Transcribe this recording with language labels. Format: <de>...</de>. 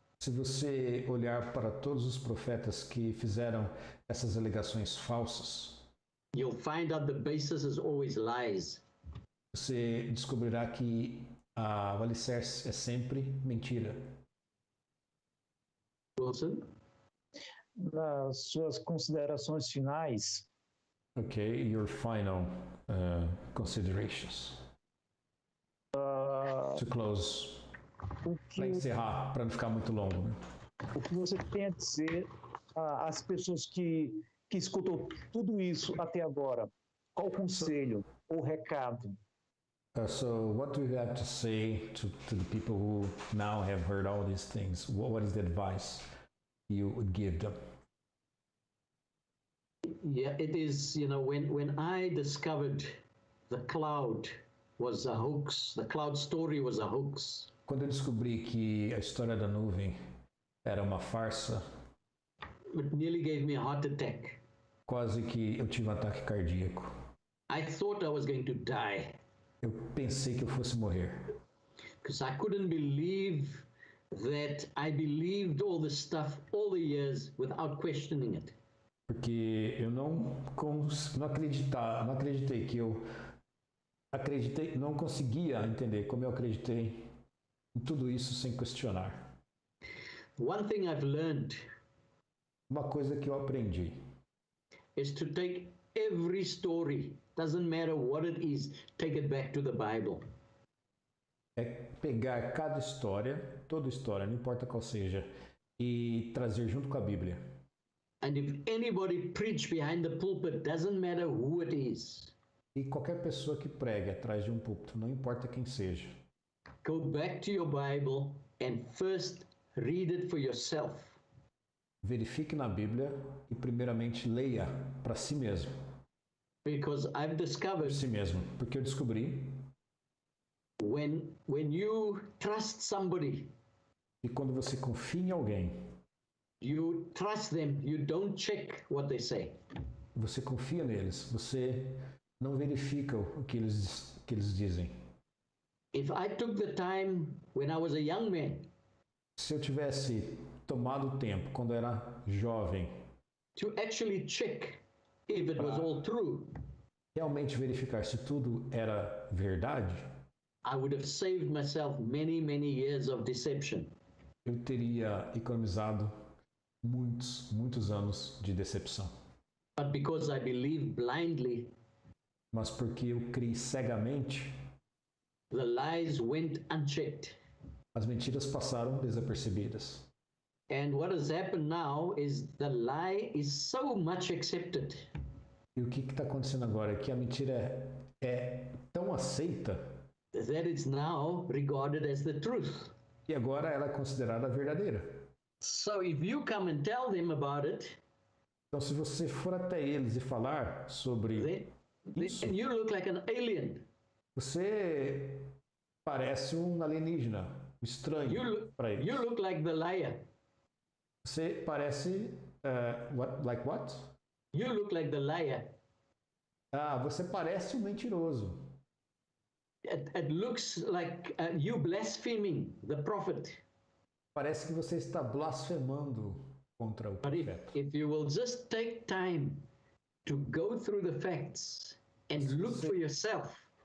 <pt>se você olhar para todos os profetas que fizeram essas alegações falsas,</pt> <en>you'll find out the basis is always lies.</en> <pt>Você descobrirá que o alicerce é sempre mentira.</pt> <en>Wilson?</en> <pt>Nas suas considerações finais.</pt> <en>Okay, your final considerations. To close.</en> <pt>Para encerrar, para não ficar muito longo. Né? O que você tem a dizer às pessoas que escutam tudo isso até agora? Qual o conselho ou recado?</pt> <en>So what do you have to say to the people who now have heard all these things? What is the advice you would give them? Yeah, it is, when I discovered the cloud was a hoax, the cloud story was a hoax.</en> <pt>Quando eu descobri que a história da nuvem era uma farsa,</pt> <en>it nearly gave me a heart attack.</en> <pt>Quase que eu tive um ataque cardíaco.</pt> <en>I thought I was going to die.</en> <pt>Eu pensei que eu fosse morrer.</pt> <en>Because I couldn't believe that I believed all this stuff all the years without questioning it.</en> <pt>Porque eu não acreditei que eu acreditei, não conseguia entender como eu acreditei em tudo isso sem questionar.</pt> <en>One thing I've learned,</en> <pt>uma coisa que eu aprendi,</pt> <en>is to take every story, doesn't matter what it is, take it back to the Bible.</en> <pt>É pegar cada história, toda história, não importa qual seja, e trazer junto com a Bíblia.</pt> <en>And if anybody preach behind the pulpit, doesn't matter who it is.</en> <pt>E qualquer pessoa que pregue atrás de um púlpito, não importa quem seja.</pt> <en>Go back to your Bible and first read it for yourself.</en> <pt>Verifique na Bíblia e primeiramente leia para si mesmo.</pt> <en>Because I've discovered,</en> <pt>si mesmo, porque eu descobri,</pt> <en>when you trust somebody,</en> <pt>e quando você confia em alguém,</pt> <en>you trust them, you don't check what they say.</en> <pt>Você confia neles, você não verifica o que eles dizem.</pt> <en>If I took the time when I was a young man,</en> <pt>se eu tivesse tomado tempo quando era jovem,</pt> <en>to actually check if it was all true,</en> <pt>realmente verificar se tudo era verdade,</pt> <en>I would have saved myself many years of deception.</en> <pt>Eu teria economizado muitos anos de decepção.</pt> <en>But because I believed blindly,</en> <pt>mas porque eu criei cegamente,</pt> <en>the lies went unchecked.</en> <pt>As mentiras passaram desapercebidas.</pt> <en>And what has happened now is the lie is so much accepted.</en> <pt>E o que está acontecendo agora é que a mentira é tão aceita</pt> <en>That it's now regarded as the truth.</en> <pt>e agora ela é considerada verdadeira.</pt> <en>So if you come and tell them about it,</en> <pt>Então, se você for até eles e falar sobre isso,</pt> <en>then you look like an alien.</en> <pt>você parece um alienígena, um estranho para eles.</pt> <en>You look like the liar.</en> <pt>Você parece</pt> <en>like what? You look like the liar.</en> <pt>Ah, você parece um mentiroso.</pt> <en>It looks like you blaspheming the prophet.</en> <pt>Parece que você está blasfemando contra o</pt> <en>But</en> <pt>profeta.</pt> <en>if you will just take time to go through the facts and look for yourself,</en>